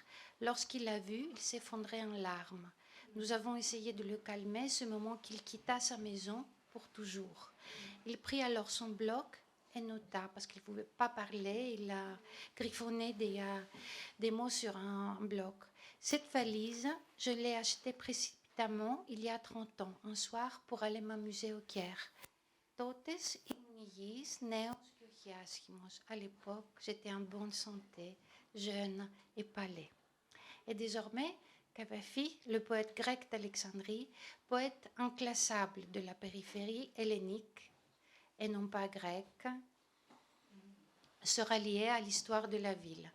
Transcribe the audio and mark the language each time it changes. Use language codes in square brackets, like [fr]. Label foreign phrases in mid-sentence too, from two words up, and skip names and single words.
[fr] Lorsqu'il l'a vu, il s'effondrait en larmes. Nous avons essayé de le calmer ce moment qu'il quitta sa maison pour toujours. Il prit alors son bloc et nota, parce qu'il ne pouvait pas parler, il a griffonné des mots sur un bloc. Cette valise, je l'ai achetée précipitamment il y a 30 ans, un soir, pour aller m'amuser au Caire. [el] Totes ήμουν υγιής, νέος και όχι άσχημος. [fr] À l'époque, j'étais en bonne santé, jeune et palais. Et désormais, Cavafy, le poète grec d'Alexandrie, poète inclassable de la périphérie hellénique et non pas grecque, sera lié à l'histoire de la ville.